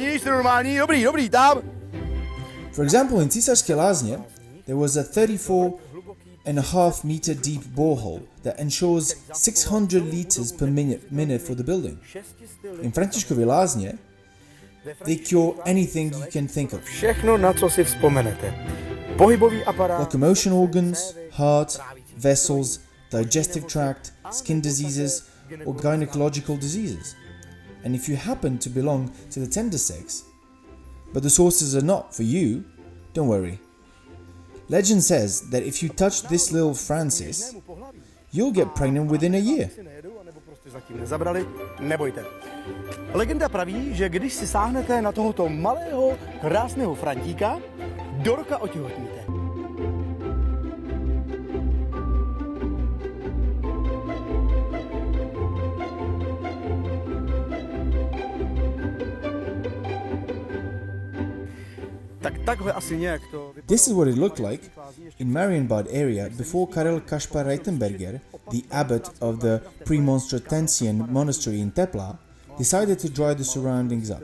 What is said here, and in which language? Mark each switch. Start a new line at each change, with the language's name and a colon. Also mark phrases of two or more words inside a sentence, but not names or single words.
English: For example, in Císařské lázně, there was a 34.5 meter deep borehole that ensures 600 liters per minute for the building. In Františkovy lázně, they cure anything you can think of.
Czech: Všechno, na co si vzpomenete. Pohybový aparát,
English: locomotion organs, heart, vessels, digestive tract, skin diseases, or gynecological diseases. And if you happen to belong to the tender sex, but the sources are not for you, don't worry. Legend says that if you touch this little Francis, you'll get pregnant within a year.
Czech: Legenda praví, že když si sáhnete na tohoto malého, krásného Frantíka, do roka otěhotníte.
English: This is what it looked like in Marienbad area before Karel Kaspar Reitenberger, the abbot of the Premonstratensian monastery in Tepla, decided to dry the surroundings up.